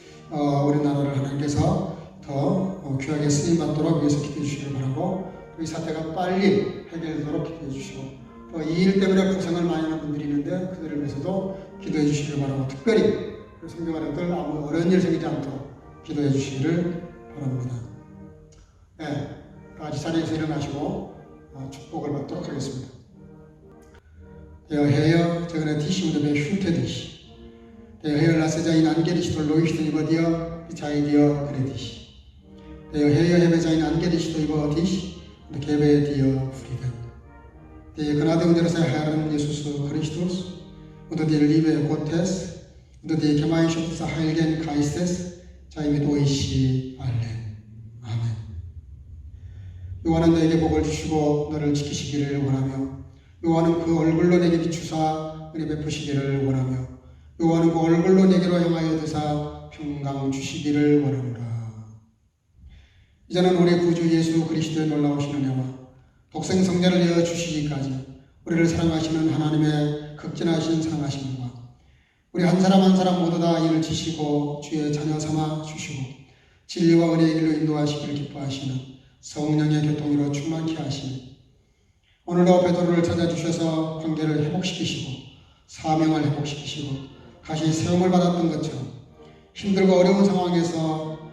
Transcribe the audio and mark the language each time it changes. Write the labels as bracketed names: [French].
[Korean] 우리나라를 하나님께서 더 귀하게 쓰임받도록 위해서 기도해 주시길 바라고 이 사태가 빨리 해결되도록 기도해 주시고 또 이 일 때문에 고생을 많이 하는 분들이 있는데 그들을 위해서도 기도해 주시길 바라고 특별히 성교가족들 아무 어려운 일 생기지 않도록 기도해 주시기를 바랍니다. 다 같이 자리에서 일어나시고 축복을 받도록 하겠습니다. [German] Der Herr, segne dich und behüte dich. Der Herr lasse sein Angesicht leuchten über dir, sei dir gnädig. Der Herr hebe sein Angesicht über dich und gebe dir Frieden. Die Gnade unseres Herrn Jesus Christus und die Liebe Gottes und die Gemeinschaft des Heiligen Geistes sei mit euch allen. [Korean] 아멘. 여호와는 너에게 복을 주시고 너를 지키시기를 원하며 여호와는 그 얼굴로 내게 비추사 은혜 베푸시기를 원하며 여호와는 그 얼굴로 내게로 향하여 드사 평강 주시기를 원하노라. 이제는 우리 구주 예수 그리스도의 놀라우신 은혜와 독생 성자를 내어 주시기까지 우리를 사랑하시는 하나님의 극진하신 사랑하심과 우리 한 사람 한 사람 모두 다 이를 지시고 주의 자녀 삼아 주시고 진리와 은혜의 길로 인도하시기를 기뻐하시는 성령의 교통으로 충만케 하시니 오늘도 베드로를 찾아주셔서 관계를 회복시키시고 사명을 회복시키시고 다시 세움을 받았던 것처럼 힘들고 어려운 상황에서